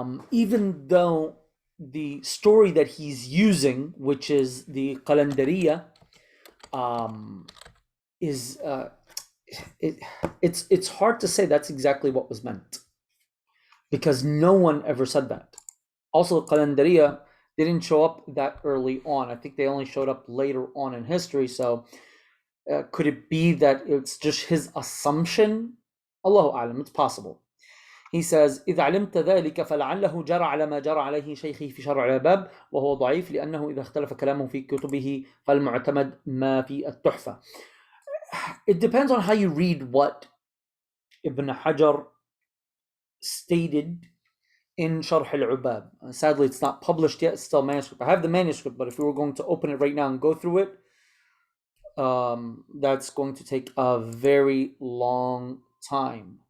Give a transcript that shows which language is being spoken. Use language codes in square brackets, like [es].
[en] Even though the story that he's using, which is the Qalandariya, is it's hard to say that's exactly what was meant, because no one ever said that. Also, Qalandariya didn't show up that early on. I think they only showed up later on in history. So could it be that it's just his assumption? Allahu a'lam, it's possible. he says [ar] إذا علمت ذلك فلعله جرى على ما جرى عليه شيخي في شرع الباب وهو ضعيف لأنه إذا اختلف كلامه في كتبه فالمعتمد ما في التحفة. [en] It depends on how you read what Ibn Hajar stated in Sharh al-Ubab. Sadly, it's not published yet. It's still manuscript. I have the manuscript, but if we were going to open it right now and go through it, that's going to take a very long time.